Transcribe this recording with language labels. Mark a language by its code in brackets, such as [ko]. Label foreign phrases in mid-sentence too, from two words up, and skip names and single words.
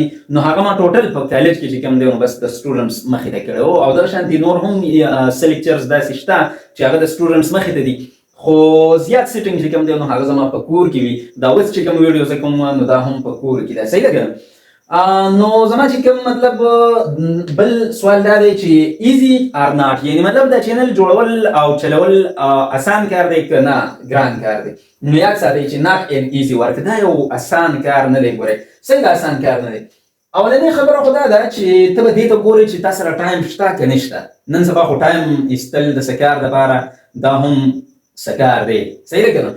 [ps] نو هغه ما ټوټل په کالج کې چې کوم دی نو بس د سټوډنټس مخې ته کړی و، او دغه شانتې نور هم څه لیکچرز داسې شته چې هغه د سټوډنټس مخې ته دي، خو زیات سیټینګ چې کوم دی نو هغه زما په کور کې وي. دا اوس چې کوم ویډیو زه کوم نو دا هم په کور کې ده، صحیح ده که نه. نو زما چې کوم مطلب بل سوال دا دی چې [en] easy or not, [ps] یعنې مطلب دا چینل جوړول او چلول اسان کار دی که نه ګران کار دی. نو یاد ساتئ چې [en] not an easy work, [ps] دا یو اسان کار نه دی. ګورئ څنګه اسان کار نه دی. اولنۍ خبره خو دا ده چې ته به دې ته ګورې چې تا سره ټایم شته که نشته. نن سبا خو ټایم ایستل د څه کار دپاره دا هم څه کار دی، صحیح ده که نه.